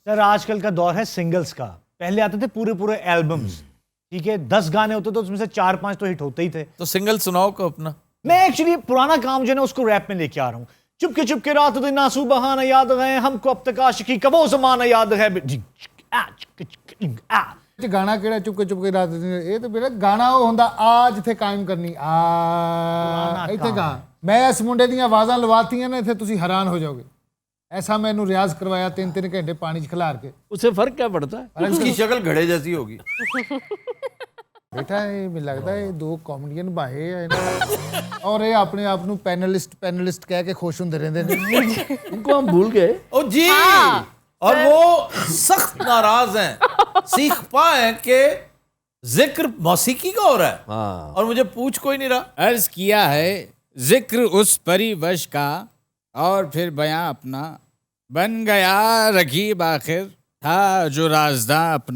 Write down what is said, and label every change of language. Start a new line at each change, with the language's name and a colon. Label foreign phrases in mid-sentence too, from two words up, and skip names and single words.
Urdu: سر آج کل کا دور ہے سنگلز کا. پہلے آتے تھے پورے البمز، ٹھیک ہے، 10 گانے ہوتے تو اس میں سے 4-5 تو ہٹ ہوتے ہی تھے. تو سنگل سناؤ کو اپنا. میں ایکچولی پرانا کام جو ہے نا اس کو ریپ میں لے کے آ رہا ہوں. چپ کے رات دن آنسو بہانا یاد ہے ہم کو، اب تک عاشقی کا وہ زمانہ یاد ہے.
Punjabi: ਗਾਣਾ ਕਿਹੜਾ ਚੁੱਪ ਕੇ ਰਾਤ ਇਹ ਤਾਂ ਬੇਟਾ ਗਾਣਾ ਉਹ ਹੁੰਦਾ ਆ ਜਿੱਥੇ ਕਾਇਮ ਕਰਨੀ ਆ ਇੱਥੇ ਗਾ. ਮੈਂ ਇਸ ਮੁੰਡੇ ਦੀਆਂ ਆਵਾਜ਼ਾਂ ਲਵਾਤੀਆਂ ਨੇ ਇੱਥੇ ਤੁਸੀਂ ਹੈਰਾਨ ਹੋ ਜਾਓਗੇ.
Urdu: ایسا میں نے ریاض کروایا 3 گھنٹے پانی کھلار کے. اس سے فرق کیا پڑتا ہے؟ اس کی شکل گھڑے جیسی ہوگی. بیٹا یہ مجھے لگتا ہے 2 کامیڈین بھائی ہیں اور یہ اپنے آپ کو پینلسٹ کہہ کے خوش ہوندے رہندے نے. ان کو ہم بھول گئے. او جی. اور وہ سخت ناراض ہیں، سیکھ پا ہیں کہ ذکر موسیقی کا ہو رہا ہے اور مجھے پوچھ کوئی نہیں رہا. عرض کیا ہے ذکر اس پری وش کا اور پھر بیاں اپنا بن گیا رقیب آخر تھا جو رازداں اپنا.